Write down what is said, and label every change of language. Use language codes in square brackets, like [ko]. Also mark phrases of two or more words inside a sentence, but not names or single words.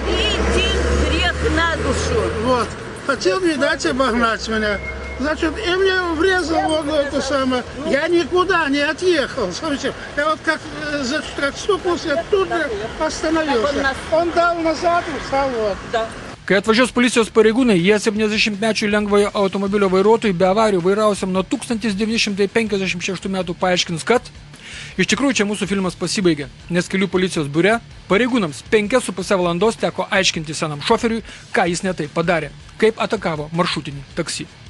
[ru] берите грех на душу. Вот, хотел, видать, обогнать меня. Значит, и мне врезал вот это самое. Я никуда не отъехал совсем. Я вот как стукнулся, я тут же остановился. Он дал назад и встал вот. [lt] Kai atvažiuos policijos pareigūnai, jie 70-mečių lengvojo automobilio vairuotojui be avarijų vairausiam nuo 1956 metų paaiškins, kad iš tikrųjų čia mūsų filmas pasibaigė, nes kelių policijos biure pareigūnams 5,5 valandos teko aiškinti senam šoferiui, ką jis ne taip padarė, kaip atakavo maršrutinį taksi.